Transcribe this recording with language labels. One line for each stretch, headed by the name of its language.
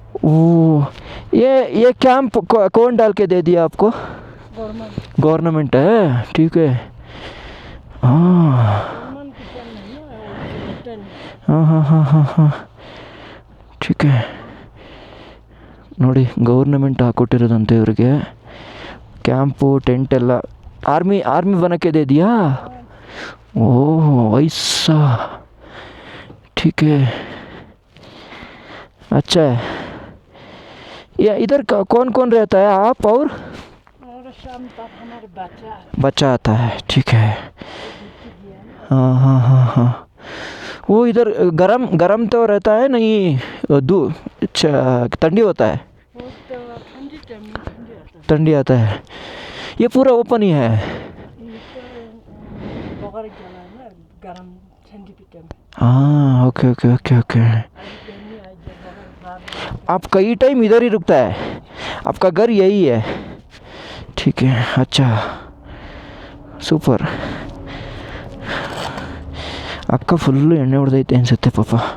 Hindi: ಓ ये कैंप कौन डाल के दे दिया आपको? गवर्नमेंट, गवर्नमेंट है, ठीक है. हाँ गवर्नमेंट किचन है ना, होटल. हाँ हाँ हाँ हाँ हाँ, ठीक है.
Kannada: ನೋಡಿ ಗೌರ್ನಮೆಂಟ್ ಹಾಕ್ಕೊಟ್ಟಿರೋದಂತೆ ಇವ್ರಿಗೆ ಕ್ಯಾಂಪು, ಟೆಂಟ್ ಎಲ್ಲ.
Hindi: आर्मी बना के दे दिया? ओह ऐसा, ठीक है, अच्छा है. ये इधर कौन कौन रहता है, आप और शाम तक हमारे बच्चा बच्चा आता है, ठीक है. हाँ हाँ हाँ हाँ. वो इधर गरम गरम तो रहता है नहीं? ठंडी होता है? ठंडी टाइम में ठंडी आता है. ठंडी आता है. ये पूरा ओपन ही है? ये तो बगर जला है ना, गरम ठंडी भी टाइम. हाँ ओके ओके ओके ओके. आप कई टाइम इधर ही रुकता है? आपका घर यही है? ठीक है, अच्छा, ಸೂಪರ್.
Kannada: ಅಕ್ಕ ಫುಲ್ಲು ಎಣ್ಣೆ ಹೊಡೆದೈತೆ ಅನಿಸುತ್ತೆ ಪಾಪ.